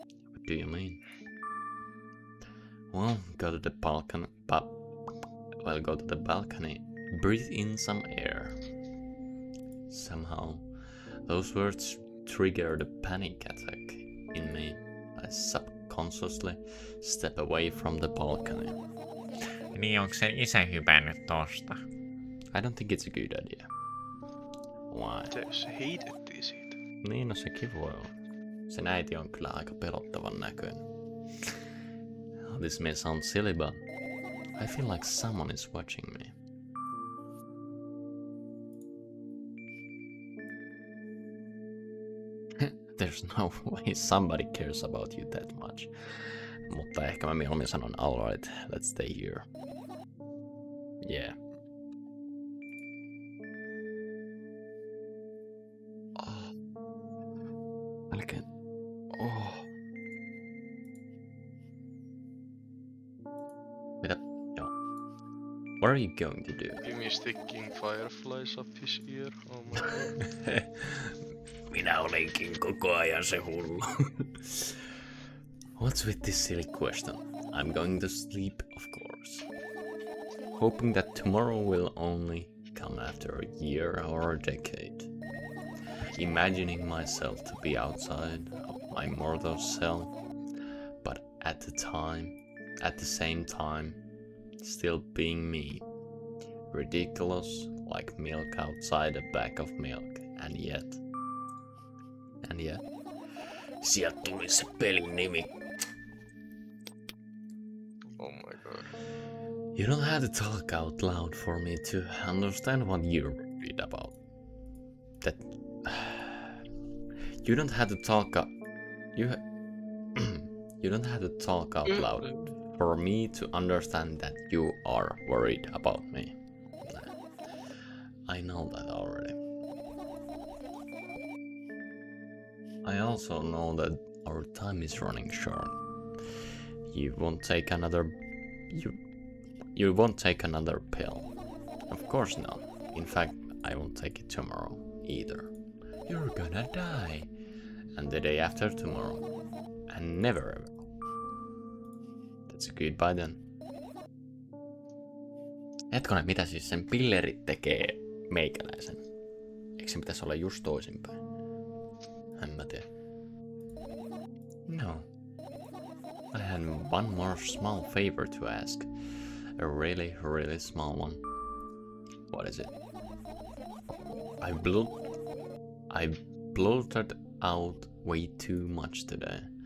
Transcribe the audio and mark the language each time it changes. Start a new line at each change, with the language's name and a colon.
English: What do you mean? Well, go to the balcony. Go to the balcony. Breathe in some air. Somehow, those words trigger the panic attack in me. I subconsciously step away from the balcony.
Finnish: Niin onko se isä hypännyt tosta?
English: I don't think it's a good idea. Why?
Finnish: Se heitettiin siitä. Niin, no sekin voi olla. Sen äiti on kyllä aika pelottavan näköinen.
English: This may sound silly, but I feel like someone is watching me. There's no way somebody cares about you that much.
Finnish: Mutta ehkä mä mieluummin sanon
English: alright, let's stay here. Yeah.
Finnish: Melkein. Mitä? Joo.
English: What are you going to do? Jimmy sticking fireflies up his ear. Oh my god.
Finnish: Minä olenkin koko ajan se hullu.
English: What's with this silly question? I'm going to sleep, of course. Hoping that tomorrow will only come after a year or a decade. Imagining myself to be outside of my mortal self, but at the same time, still being me. Ridiculous, like milk outside a bag of milk, and yet.
Finnish: Sieltä tuli se pelin nimi.
English: Oh my god. You don't have to talk out loud for me to understand what you're worried about. That you don't have to talk up. You don't have to talk out loud for me to understand that you are worried about me. I know that already. I also know that our time is running short. You won't take another pill. Of course not. In fact, I won't take it tomorrow either. You're gonna die. And the day after tomorrow. And never ever. That's a goodbye then.
Finnish: Hetkonen, mitä siis sen pillerit tekee meikäläisen? Eikö se pitäisi olla just toisinpäin? En mä tiedä. No.
English: I had one more small favor to ask. A really, really small one. What is it? I blurted out way too much today.